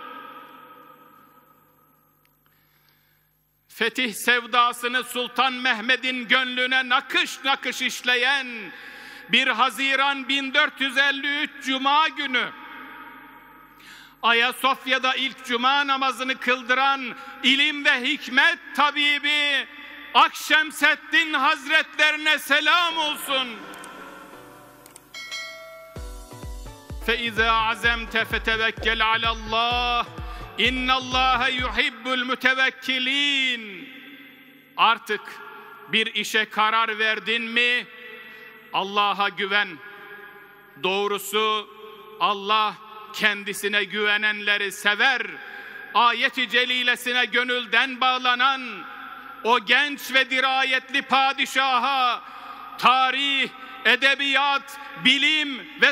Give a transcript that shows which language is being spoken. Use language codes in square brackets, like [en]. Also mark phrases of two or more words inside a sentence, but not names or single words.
[tr] Fetih sevdasını Sultan Mehmed'in gönlüne nakış nakış işleyen 1 Haziran 1453 Cuma günü Ayasofya'da ilk cuma namazını kıldıran ilim ve hikmet tabibi Akşemseddin Hazretlerine selam olsun. [ar] فَاِذَا عَزَمْتَ فَتَوَكَّلْ عَلَى اللّٰهِ اِنَّ اللّٰهَ يُحِبُّ الْمُتَوَكِّلِينَ. [tr] Artık bir işe karar verdin mi Allah'a güven. Doğrusu Allah kendisine güvenenleri sever. Ayet-i celilesine gönülden bağlanan o genç ve dirayetli padişaha, tarih, edebiyat, bilim ve